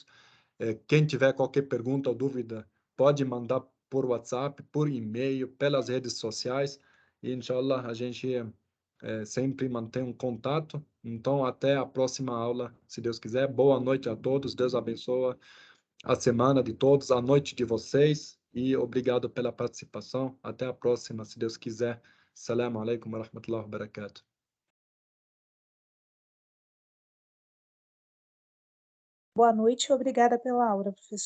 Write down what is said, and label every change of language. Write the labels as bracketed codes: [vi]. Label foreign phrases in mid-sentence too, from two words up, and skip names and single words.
[pt] Quem tiver qualquer pergunta ou dúvida, pode mandar por WhatsApp, por e-mail, pelas redes sociais. E, inshallah, a gente sempre manter um contato. Então, até a próxima aula, se Deus quiser. Boa noite a todos, Deus abençoe a semana de todos, a noite de vocês, e obrigado pela participação. Até a próxima, se Deus quiser. [ar] Assalamu alaikum wa rahmatullahi wa barakatuh. [pt] Boa noite e obrigada pela aula, professor.